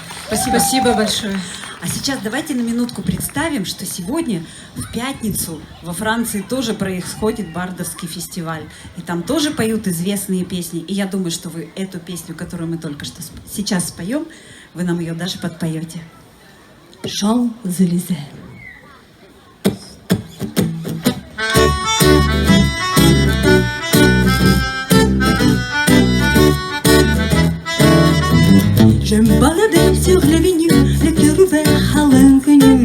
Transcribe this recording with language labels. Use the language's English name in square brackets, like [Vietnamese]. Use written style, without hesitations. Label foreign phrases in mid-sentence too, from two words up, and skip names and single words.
[Russian] Спасибо большое. А сейчас давайте на минутку представим, что сегодня, в пятницу, во Франции тоже происходит Бардовский фестиваль. И там тоже поют известные песни. И я думаю, что вы эту песню, которую мы только что сейчас споем, вы нам ее даже подпоете. Champs-Élysées. [French] Je me baladais sur l'avenue, le cœur ouvert à l'inconnu.